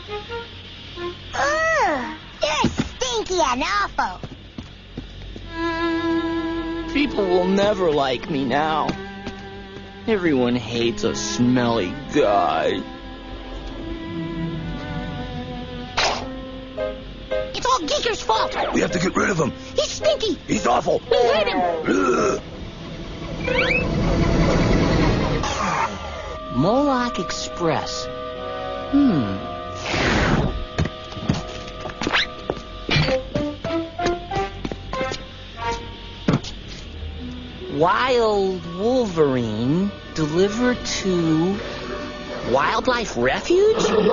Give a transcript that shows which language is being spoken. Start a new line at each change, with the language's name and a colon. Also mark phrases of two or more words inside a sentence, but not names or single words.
English: Ugh, you're stinky and awful. People will never like me now. Everyone hates a smelly guy. Ge.e.K.E.R.'s fault. We have to get rid of him. He's stinky. He's awful. We hate him. M.A.S.K Express. Wild Wolverine delivered to Wildlife Refuge?